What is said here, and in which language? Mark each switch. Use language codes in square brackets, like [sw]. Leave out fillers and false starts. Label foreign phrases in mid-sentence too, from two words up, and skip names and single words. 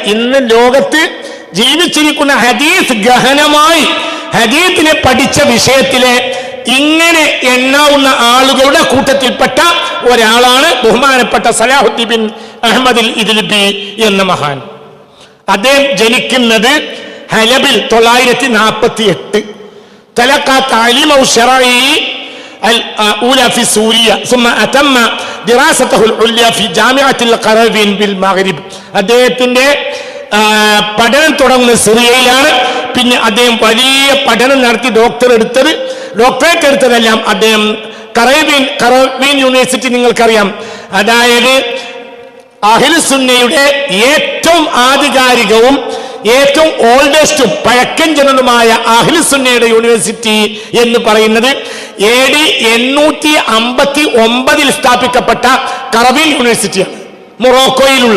[ml] ഇന്ന് ലോകത്ത് ജീവിച്ചിരിക്കുന്ന ഹദീസ് ഗഹനമായി ഹദീസിനെ പഠിച്ച വിഷയത്തിലെ ഇങ്ങനെ എണ്ണാവുന്ന ആളുകളുടെ കൂട്ടത്തിൽപ്പെട്ട ഒരാളാണ് ബഹുമാനപ്പെട്ട സലാഹുദ്ദീൻ ബിൻ അഹ്മദ് ഇദ്ലിബി എന്ന മഹാൻ. അദ്ദേഹം ജനിക്കുന്നത് ഹലബിൽ 948. [ar] تلقى تعليمه الشرعي الأولى في سوريا ثم أتم دراسته العليا في جامعة القروين بالمغرب. [ml] അദ്ദേഹത്തിന്റെ പഠനം തുടങ്ങുന്നത് സിറിയയിലാണ്. പിന്നെ അദ്ദേഹം വലിയ പഠനം നടത്തി ഡോക്ടറേറ്റ് എടുത്തതെല്ലാം അദ്ദേഹം കറവീൻ യൂണിവേഴ്സിറ്റി, നിങ്ങൾക്കറിയാം. അതായത് അഹ്ലു സുന്നയുടെ ഏറ്റവും ആധികാരികവും ഏറ്റവും ഓൾഡസ്റ്റും പഴക്കം ചെന്നതുമായ അഹ്ലു സുന്നയുടെ യൂണിവേഴ്സിറ്റി എന്ന് പറയുന്നത് AD 859 സ്ഥാപിക്കപ്പെട്ട കറവീൻ യൂണിവേഴ്സിറ്റിയാണ്, മൊറോക്കോയിലുള്ള.